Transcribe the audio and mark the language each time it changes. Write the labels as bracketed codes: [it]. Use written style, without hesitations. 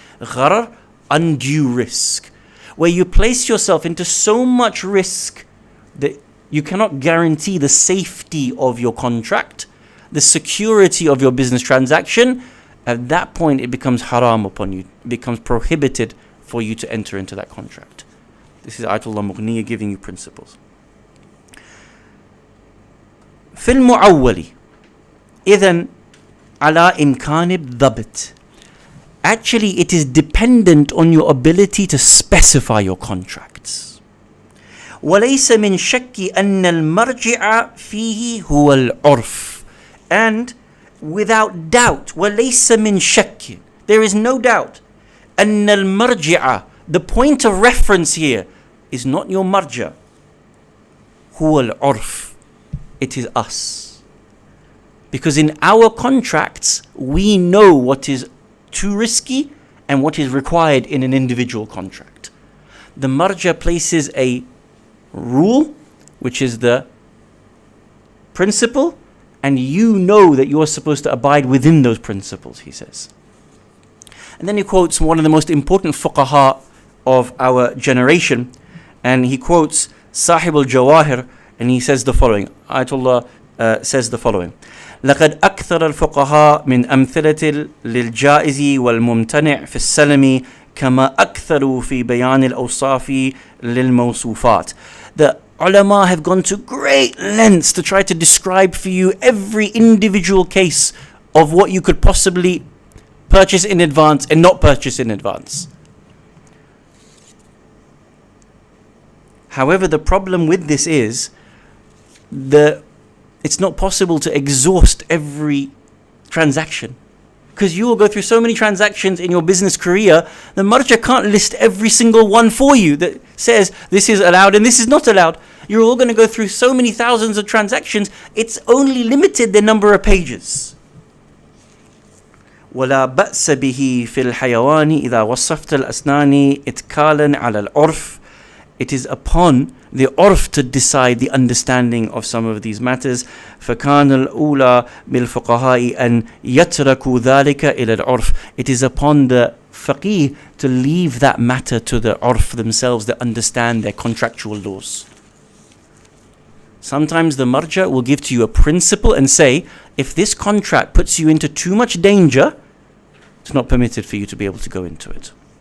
[en] Gharar, undue risk, where you place yourself into so much risk that you cannot guarantee the safety of your contract, the security of your business transaction. At that point, it becomes haram upon you. It becomes prohibited for you to enter into that contract. This is Ayatullah Mughniya giving you principles. [ar] في المعول إذن على إمكان الضبط. [en] Actually, it is dependent on your ability to specify your contracts. [ar] وليس من شك أن المرجع فيه هو العرف. [en] And without doubt, [ar] وليس من شك, [en] there is no doubt, [ar] أن المرجع, [en] the point of reference here is not your marja, [ar] هو العرف, [en] it is us. Because in our contracts, we know what is too risky and what is required in an individual contract. The marja places a rule, which is the principle, and you know that you are supposed to abide within those principles, he says. And then he quotes one of the most important fuqaha of our generation, and he quotes Sahib al-Jawahir, and he says the following. Ayatullah says the following: [ar] لقد أكثر الفقهاء من أمثلة للجائز والممتنع في السلم كما أكثروا في بيان الأوصاف للموصوفات. [en] The ulama have gone to great lengths to try to describe for you every individual case of what you could possibly purchase in advance and not purchase in advance. However, the problem with this is it's not possible to exhaust every transaction, because you will go through so many transactions in your business career. The marja can't list every single one for you that says this is allowed and this is not allowed. You're all going to go through so many thousands of transactions. It's only limited the number of pages. [ar] ولا بأس به في الحيوان إذا وصفت الأسنان إتكالا على العرف. [en] It is upon the urf to decide the understanding of some of these matters. [ar] فكان الأولى بالفقهاء أن يتركوا ذلك إلى العرف. [en] It is upon the faqih to leave that matter to the urf themselves that understand their contractual laws. Sometimes the marja will give to you a principle and say, if this contract puts you into too much danger, it's not permitted for you to be able to go into it.